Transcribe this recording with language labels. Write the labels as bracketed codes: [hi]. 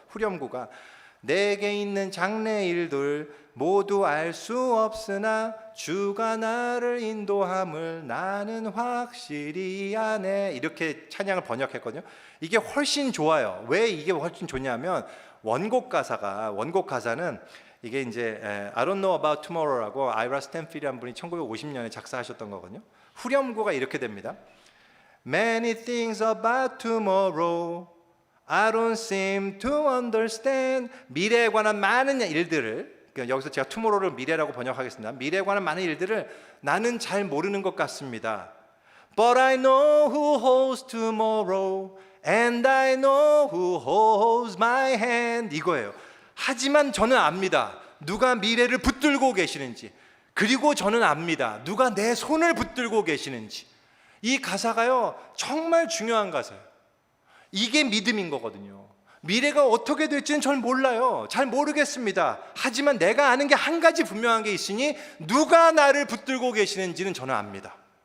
[ko] 후렴구가 내게 있는 장래일들 모두 알 수 없으나 주가 나를 인도함을 나는 확실히 아네. 이렇게 찬양을 번역했거든요. 이게 훨씬 좋아요. 왜 이게 훨씬 좋냐면 원곡 가사는 이게 이제 [en] I don't know about tomorrow [ko] 라고 아이라 스탠필이라는 분이 1950년에 작사하셨던 거거든요. 후렴구가 이렇게 됩니다. [en] Many things about tomorrow I don't seem to understand. [ko] 미래에 관한 많은 일들을, 여기서 제가 tomorrow를 미래라고 번역하겠습니다. 미래에 관한 많은 일들을 나는 잘 모르는 것 같습니다. [en] But I know who holds tomorrow and I know who holds my hand. [ko] 이거예요. 하지만 저는 압니다. 누가 미래를 붙들고 계시는지. 그리고 저는 압니다. 누가 내 손을 붙들고 계시는지. 이 가사가요 정말 중요한 가사예요. 이게 믿음인 거거든요. 미래가 어떻게 될지는 잘 몰라요. 잘 모르겠습니다. 하지만 내가 아는 게 한 가지 분명한 게 있으니 누가 나를 붙들고 계시는지는 저는 압니다.